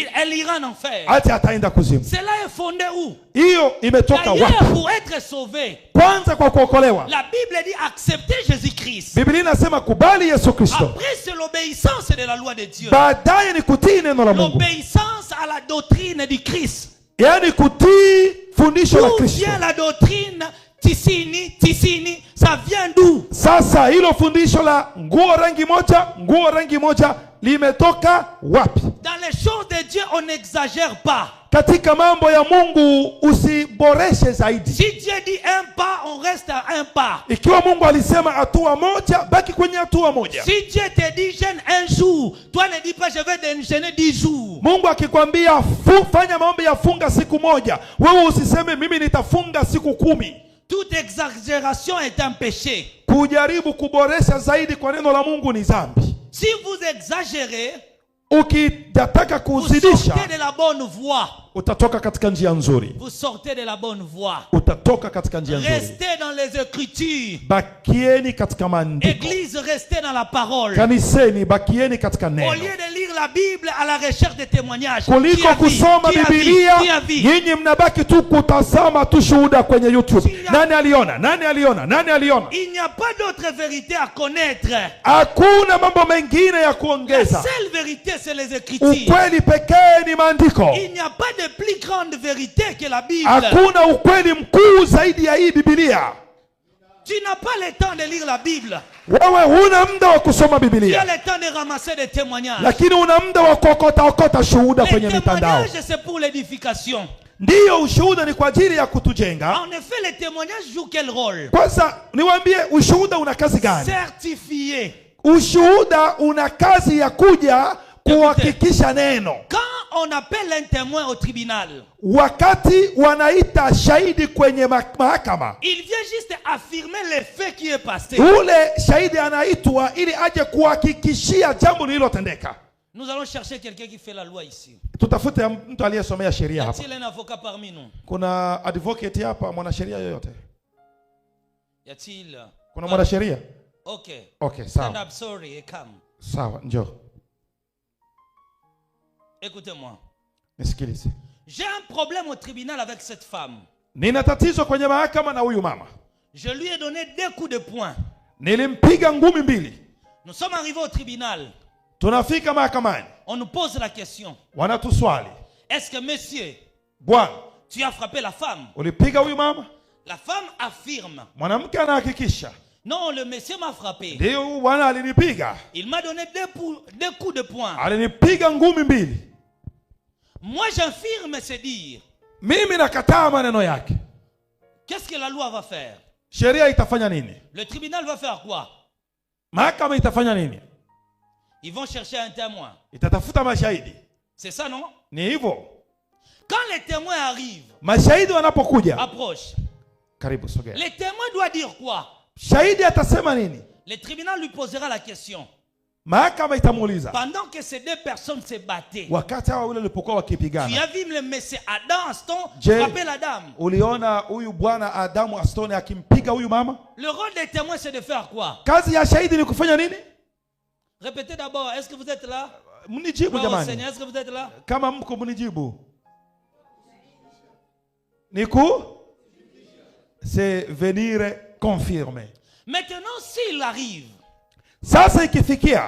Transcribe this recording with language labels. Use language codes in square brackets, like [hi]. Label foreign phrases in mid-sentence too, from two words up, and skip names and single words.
[fr] elle ira en enfer. [sw] ati ataenda kuzimu. [fr] Cela est fondé où? [sw] Hiyo imetoka [fr] D'ailleurs, [sw] wapi? [fr] pour être sauvé, [sw] Kwanza kwa kuokolewa, [fr] la Bible dit accepter Jésus-Christ. [sw] Biblia inasema kubali Yesu Kristo. [fr] Après, c'est l'obéissance de la loi de Dieu. [sw] Baadaye ni kutii neno la Mungu. [fr] L'obéissance à la doctrine du Christ. [sw] Yani kutii fundisho la [fr] D'où [sw] Kristo. [fr] vient la doctrine tisini, ça vient d'où? [sw] Sasa hilo fundisho la nguo rangi moja limetoka wapi? [fr] Dans les choses de Dieu, on n'exagère pas. [sw] Katika mambo ya Mungu usiboreshe zaidi. [fr] Si Dieu dit un pas, on reste à un pas. [sw] Ikiwa Mungu alisema hatua moja, baki kwenye hatua moja. [fr] Si Dieu te dit jeûne un jour, toi ne dis pas je vais jeûner 10 jours. [sw] Mungu akikwambia fanya maombi ya funga siku moja, wewe usiseme mimi nitafunga siku 10. [fr] Toute exagération est un péché. [sw] Kujaribu kuboresha zaidi kwa neno la Mungu ni dhambi. [fr] Si vous exagérez, [sw] ukitaka [fr] vous [sw] kuzidisha, [fr] sortez de la bonne voie. [sw] utatoka katika njia nzuri. [fr] Vous sortez de la bonne voie. [sw] Utatoka katika njia nzuri. [fr] Restez dans les Écritures. [sw] Bakieni katika maandiko. [fr] Église, restez dans la parole. [sw] Kaniseni, bakieni katika neno. [fr] Au lieu de lire la Bible à la recherche de témoignages. [sw] Kuliko kusoma Biblia, nyinyi mnabaki tu kutazama tu shuhuda kwenye YouTube. Nani aliona? [fr] Il n'y a pas d'autre vérité à connaître. [sw] Hakuna mambo mengine ya [fr] La [sw] kuongeza. [fr] seule vérité, c'est les Écritures. [sw] Ukweli pekee ni maandiko. [fr] Il n'y a pas de plus grande vérité que la Bible. [sw] Hakuna ukweli mkuu zaidi ya hii Biblia. [fr] Tu n'as pas le temps de lire la Bible. [sw] Wewe huna muda wa kusoma [fr] Tu as [sw] Biblia, [fr] le temps de ramasser des témoignages. [sw] lakini una muda wa kuokota shuhuda [fr] Les [sw] kwenye mitandao. [fr] témoignages, c'est pour l'édification. [sw] Ndiyo, ushuhuda ni kwa ajili ya kutujenga. [fr] En effet, les témoignages jouent quel rôle? [sw] Kwanza niwaambie, ushuhuda una kazi gani? [fr] Certifié. [sw] Ushuhuda una kazi ya kuja kuhakikisha neno. [fr] Quand on appelle un témoin au tribunal, [sw] Wakati wanaita shahidi kwenye mahakama, [fr] il vient juste affirmer le fait qui est passé. [sw] ule shahidi anaitwa ili aje kuhakikishia jambo lililotendeka. [fr] Nous allons chercher quelqu'un qui fait la loi ici. [sw] Tutafute mtu aliyesomea [fr] Y [sw] sheria hapa. [fr] a-t-il un avocat parmi nous? [sw] Kuna advocate hapa, mwanasheria yoyote? [fr] Y a-t-il? [sw] Kuna mwanasheria? [en] Okay. Okay, Stand [sw] sawa. [en] up, sorry, et come. [sw] Sawa, njoo. [fr] Écoutez-moi. [sw] Nisikilize. [fr] J'ai un problème au tribunal avec cette femme. [sw] Nina tatizo kwenye mahakama na huyu mama. [fr] Je lui ai donné 2 coups de poing. [sw] Nilimpiga ngumi 2. [fr] Nous sommes arrivés au tribunal. [sw] Tunafika mahakamani. [fr] On nous pose la question. [sw] Wanatuswali. [fr] Est-ce que monsieur, [sw] Bwana, [fr] tu as frappé la femme? [sw] ulipiga huyu mama? [fr] La femme affirme. [sw] Mwanamke anahakikisha. [fr] Non, le monsieur m'a frappé. [sw] Ndio, huyu bwana alinipiga. [fr] Il m'a donné 2 coups de poing. [sw] Alinipiga ngumi 2. [fr] Moi, j'affirme se dire. [sw] Mimi nakataa maneno yake. [fr] Qu'est-ce que la loi va faire? [sw] Sheria itafanya nini? [fr] Le tribunal va faire quoi? [sw] Mahakama itafanya nini? [fr] Ils vont chercher un témoin. [sw] Itatafuta mashahidi. [fr] C'est ça, non? [sw] Ni hivyo. [fr] Quand les témoins arrivent, [sw] Mashahidi wanapokuja, [fr] approche. [sw] karibu sogea. [fr] Le témoin doit dire quoi? [sw] Shahidi atasema nini? [fr] Le tribunal lui posera la question. [sw] Mahakama itamuuliza. [fr] Pendant que ces 2 personnes se battaient, [sw] Wakati hawa wale walipokuwa [fr] tu [sw] wakipigana, [fr] as vu le monsieur Adam Aston Je- frapper la dame. [sw] uliona huyu bwana Adamu Astone akimpiga huyu mama? [fr] Le rôle des témoins, c'est de faire quoi? [sw] Kazi ya shahidi ni kufanya nini? [fr] Répétez d'abord, est-ce que vous êtes là? [sw] Mnijibu [fr] Gloire au [sw] jamani. [fr] Seigneur, est-ce que vous êtes là? [sw] Kama mko mnijibu. Niku? [fr] C'est venir confirmer. Maintenant, s'il arrive, [sw] Sasa ikifikia